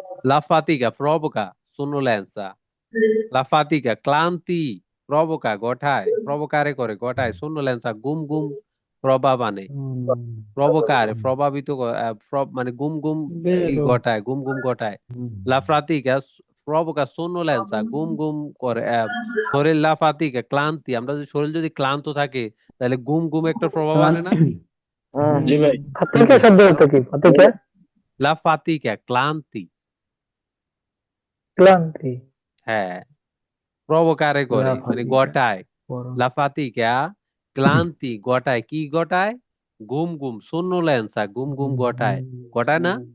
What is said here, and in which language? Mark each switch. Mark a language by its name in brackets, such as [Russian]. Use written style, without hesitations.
[Italian] La fatica provoca sonnolenza, [Bangla] la fatica ক্লান্তি, provoca ঘটায়, provocare করে ঘটায়, sonnolenza ঘুম ঘুম প্রভাব আনে, provocare প্রভাবিত মানে ঘুম ঘুম [Italian] বেরো [Bangla] ঘটায়, ঘুম ঘুম ঘটায়। [Italian] La fatica provoca sonnolenza, [Bangla] ঘুম ঘুম করে, শরীর [Italian] la fatica [Bangla] ক্লান্তি, আমরা যদি শরীর যদি ক্লান্ত থাকে তাহলে ঘুম ঘুম একটা প্রভাব আনে না? জি ভাই। ফাতিকা শব্দ অর্থ কি? ফাতিকা [Italian] La fatica ক্লান্তি, [Bangla] ক্লান্তি। হ্যাঁ, প্রভোকারে করে মানে ঘটায়, [Italian] la fatica [Bangla] ক্লান্তি ঘটায়, কি ঘটায়? ঘুম ঘুম, sonnolenza ঘুম ঘুম ঘটায়, ঘটায় না?